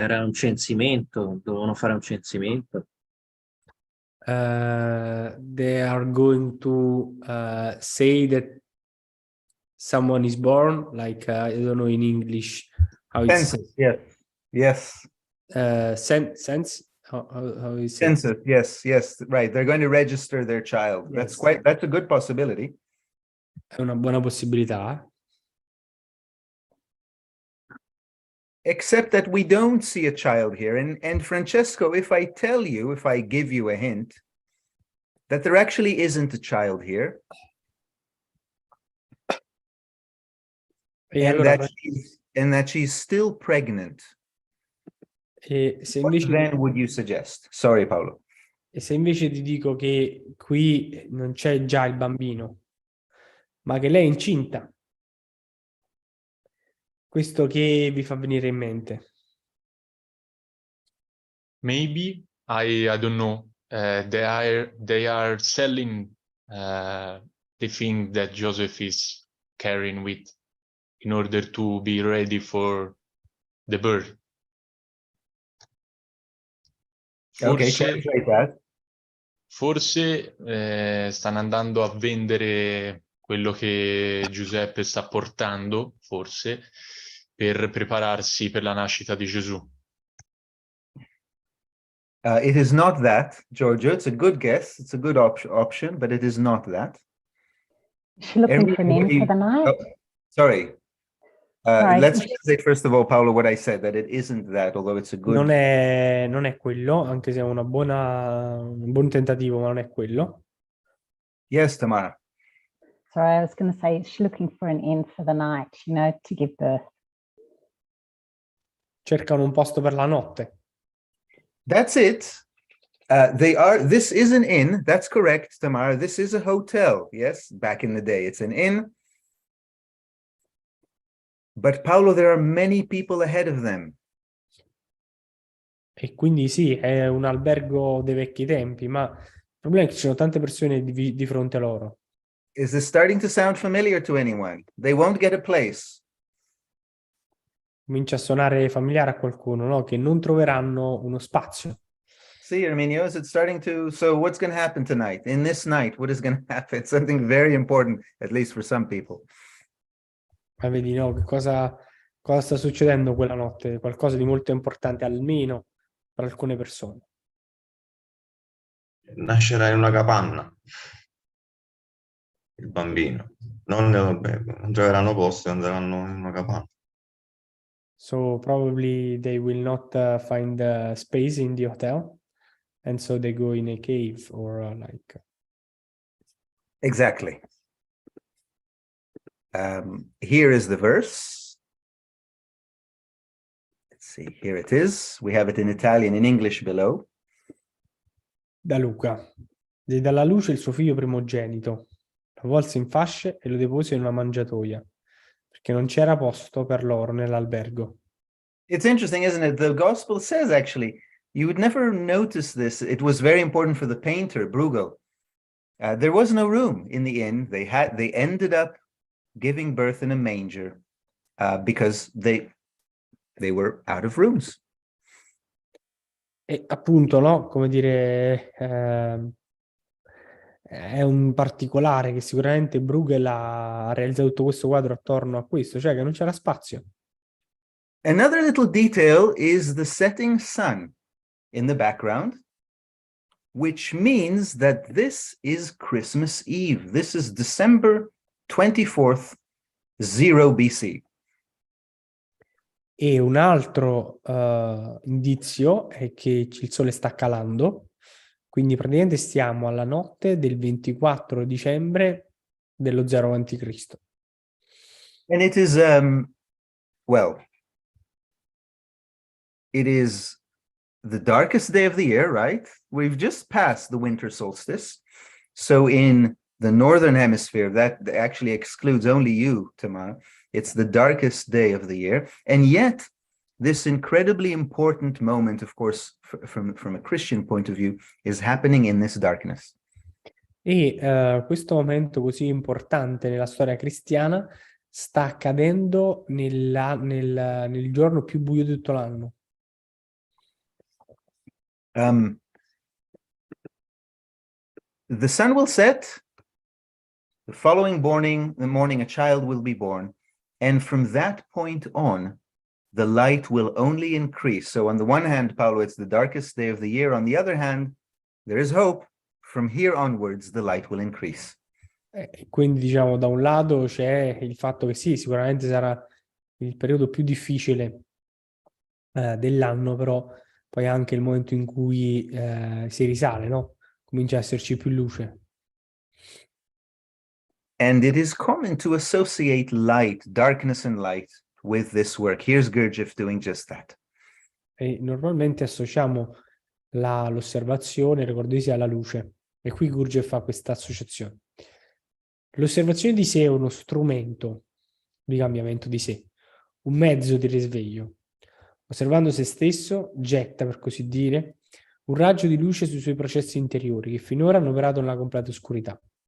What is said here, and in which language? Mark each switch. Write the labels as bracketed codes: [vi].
[it] Era un censimento, dovevano fare un censimento. [en] They are going to say that someone is born, like I don't know in English how it's Census, yes. sense. How is it? Census, yes, right. They're going to register their child. Yes. That's a good possibility. [it] È una buona possibilità. [en] Except that we don't see a child here. And Francesco, if I give you a hint, that there actually isn't a child here, [it] E [en] and [it] allora, [en] that she's still pregnant, [it] se [en] what [it] invece, [en] then would you suggest? Sorry, Paolo. [it] e se invece ti dico che qui non c'è già il bambino, ma che lei è incinta, questo che vi fa venire in mente? [en] Maybe I don't know. They are selling the thing that Joseph is carrying with in order to be ready for the birth. Okay, [it] Forse, [en] translate that. [it] forse stanno andando a vendere quello che Giuseppe sta portando, forse, per prepararsi per la nascita di Gesù. [en] It is not that, Giorgio. It's a good guess. It's a good option, but it is not that. Is she looking for an inn for the night? Oh, sorry. Sorry. Let's translate first of all, Paolo, what I said, that it isn't that, although it's a good... [it] Non è quello, anche se è un buon tentativo, ma non è quello. [en] Yes, Tamara. Sorry, I was going to say, is she looking for an inn for the night, to give birth? [it] Cercano un posto per la notte. [en] That's it. This is an inn. That's correct, Tamara. This is a hotel. Yes, back in the day, it's an inn. But Paolo, there are many people ahead of them. [it] E quindi sì, è un albergo dei vecchi tempi, ma il problema è che ci sono tante persone di fronte a loro. [en] Is this starting to sound familiar to anyone? They won't get a place. [it] Comincia a suonare familiare a qualcuno, no? Che non troveranno uno spazio. [en] See, Arminio, is it starting to... So what's going to happen tonight? In this night, what is going to happen? Something very important, at least for some people. [it] Ma vedi, no? Cosa sta succedendo quella notte? Qualcosa di molto importante, almeno per alcune persone. Nascerà in una capanna il bambino. Non troveranno posto e andranno in una capanna. [en] So probably they will not find space in the hotel, and so they go in a cave or like... Exactly. Here is the verse. Let's see, here it is. We have it in Italian, in English below. [it] Da Luca. Diede dalla luce il suo figlio primogenito, lo volse in fasce e lo depose in una mangiatoia, perché non c'era posto per loro nell'albergo. [en] It's interesting, isn't it? The gospel says, actually, you would never notice this. It was very important for the painter, Bruegel. There was no room in the inn. They ended up giving birth in a manger because they were out of rooms. [it] E appunto, no? Come dire, è un particolare che sicuramente Bruegel ha realizzato tutto questo quadro attorno a questo, cioè che non c'era spazio. [en] Another little detail is the setting sun in the background, which means that this is Christmas Eve. This is December 24th, 0 BC. [it] E un altro indizio è che il sole sta calando, quindi praticamente stiamo alla notte del 24 dicembre dello 0 a.C. [en] And it is, well, it is the darkest day of the year, right? We've just passed the winter solstice. So in the northern hemisphere, that actually excludes only you, Tamara. It's the darkest day of the year. And yet, this incredibly important moment, of course, from a Christian point of view, is happening in this darkness. [it] E questo momento così importante nella storia cristiana sta accadendo nel giorno più buio di tutto l'anno. [en] The sun will set, the following morning a child will be born, and from that point on, the light will only increase. So on the one hand, Paolo, it's the darkest day of the year. On the other hand, there is hope. From here onwards, the light will increase. [it] Quindi, diciamo, da un lato c'è il fatto che sì, sicuramente sarà il periodo più difficile dell'anno, però poi anche il momento in cui si risale, no? Comincia a esserci più luce. [en] And it is common to associate light, darkness and light with this work. Here's Gurdjieff doing just that. [it] E normalmente associamo l'osservazione, ricordati, alla luce. E qui Gurdjieff fa questa associazione. L'osservazione di sé è uno strumento di cambiamento di sé, un mezzo di risveglio. Osservando se stesso, getta, per così dire, un raggio di luce sui suoi processi interiori che finora hanno operato nella completa oscurità.